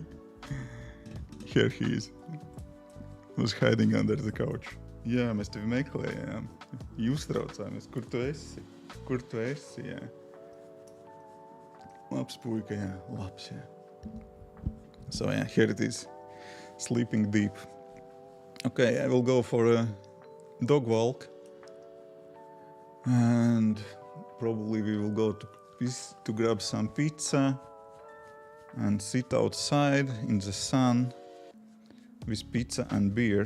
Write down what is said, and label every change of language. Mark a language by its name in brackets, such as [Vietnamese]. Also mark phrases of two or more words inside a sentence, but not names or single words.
[English] Here he is. Was hiding under the couch. [Latvian] Jā, mēs tevi meklējām. Jūs traucāmies. Kur tu esi? Jā. Labs puika, jā. Labs, jā. [English] So yeah, here it is. Sleeping deep. Okay, I will go for a dog walk. And probably we will go to grab some pizza and sit outside in the sun with pizza and beer.